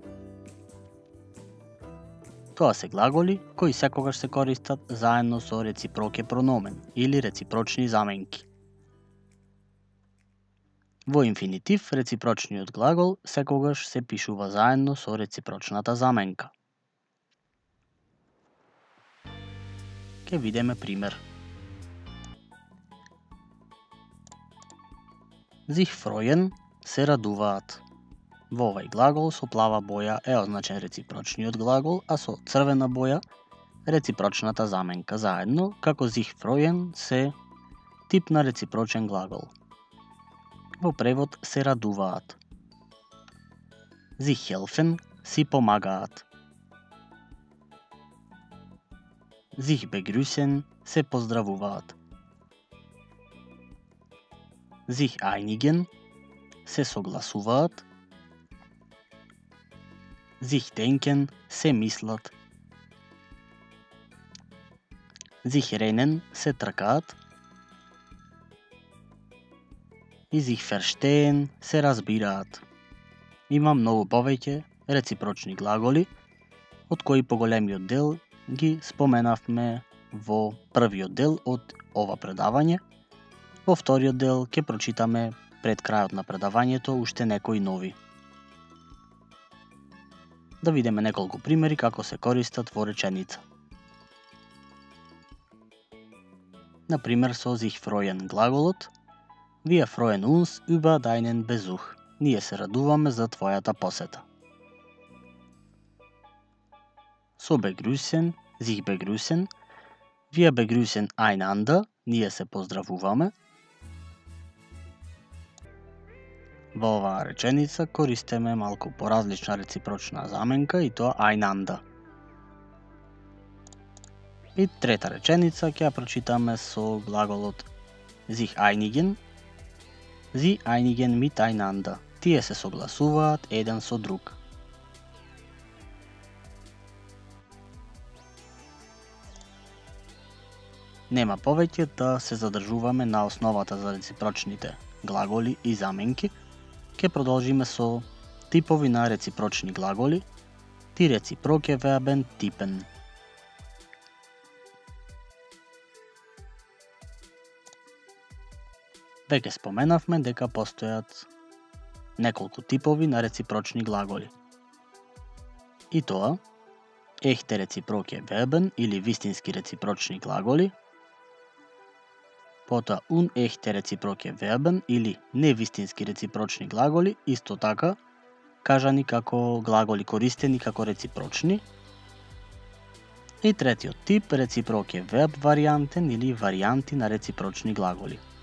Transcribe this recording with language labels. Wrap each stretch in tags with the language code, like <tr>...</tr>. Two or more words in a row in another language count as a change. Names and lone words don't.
<mk>Тоа се глаголи кои секогаш се користат заедно со</mk> <de>reziproke Pronomen</de> <mk>или реципрочни заменки. Во инфинитив, реципрочниот глагол секогаш се пишува заедно со реципрочната заменка. Ке видиме пример.</mk> <de>Sich freuen</de> <mk>се радуваат. Во овај глагол со плава боја е означен реципрочниот глагол, а со црвена боја реципрочната заменка заедно, како</mk> <de>sich freuen</de> <mk>се тип на реципрочен глагол. Во превод се радуваат.</mk> <de>Sich helfen</de> <mk>си помагаат.</mk> <de>Sich begrüßen</de> <mk>се поздравуваат.</mk> <de>Sich einigen</de> <mk>се согласуваат.</mk> <de>Sich denken</de> <mk>се мислат.</mk> <de>Sich rennen</de> <mk>се тркаат. И</mk> <de>sich verstehen</de> <mk>се разбираат. Има многу повеќе реципрочни глаголи, од кои поголемиот дел ги споменавме во првиот дел од ова предавање. Во вториот дел ќе прочитаме пред крајот на предавањето уште некои нови. Да видиме неколку примери како се користат во реченица. Например со</mk> <de>sich freuen глаголот: Wir freuen uns über deinen Besuch.</de> <mk>Ние се радуваме за твојата посета.</mk> <de>Со begrüßen, sich begrüßen. Wir begrüßen einander.</de> <mk>Ние се поздравуваме. Во оваа реченица користиме малку поразлична реципрочна заменка и тоа einander. И трета реченица ќе ја прочитаме со глаголот</mk> <de>sich einigen. Sie einigen miteinander.</de> <mk>Тие се согласуваат еден со друг. Нема повеќе да се задржуваме на основата за реципрочните глаголи и заменки. Ке продолжиме со типови на реципрочни глаголи,</mk> <de>die reciproke Verben Typen.</de> <mk>Веќе споменавме дека постојат неколку типови на реципрочни глаголи. И тоа,</mk> <de>echte reciproke Verben</de> <mk>или вистински реципрочни глаголи, потоа</mk> <de>unechte reciproke Verben</de> <mk>или невистински реципрочни глаголи, исто така кажани како глаголи користени како реципрочни. И третиот тип,</mk> <de>reciproke verb</de> <mk>вариантен или варијанти на реципрочни глаголи.</mk>